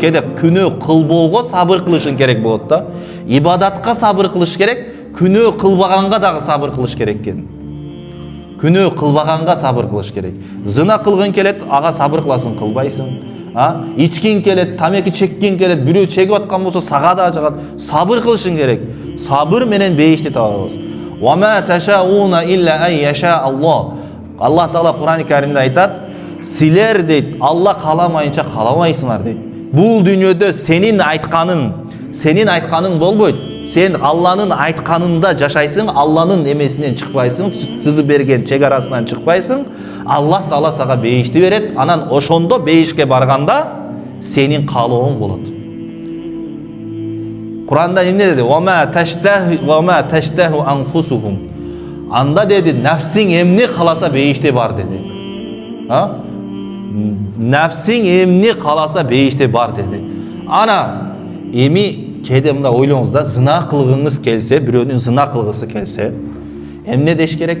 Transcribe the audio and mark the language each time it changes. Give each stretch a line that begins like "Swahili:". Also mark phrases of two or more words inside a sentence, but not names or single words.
Kyrgyz: Кеде күнөө кылбоого сабыр кылышың керек болот да. Ибадатка сабыр кылыш керек, күнөө кылбаганга дагы сабыр кылыш керек экен. Күнөө кылбаганга сабыр кылыш керек. Зына кылгың келет, ага сабыр кыласың, кылбайсың. Ичкиң келет, тамеки чеккиң келет, бирөө чегип аткан болсо сага да жагат. Сабыр кылышың керек. Сабыр менен бейишти табабыз.
Arabic: وما تشاؤون إلا أن يشاء الله.
Kyrgyz: Аллах Таала Кур'ан-ы Каримде айтат, силер дейт, Алла каламайынча каламайсыңар дейт. Бул дүйнөдө сенин айтканың болбойт. Сен Алланын айтканында жашайсың, Алланын эмесинен чыкпайсың, сызып берген чегарасынан чыкпайсың. Аллах Таала сага бейишти берет. Анан ошондо бейишке барганда сенин каалооң болот. Кур'анда эмне деди?
Arabic: وما تشتهيه أنفسهم.
Kyrgyz: Анда деди, нафсиң эмне каласа бейиште бар деди. Нәпсің эмне қаласа бейіште бар dedi. Ана Эми кээде мындай ойлоңуз да, зына кылгыңыз келсе, бирөөнүн зына кылгысы келсе, эмне деш керек?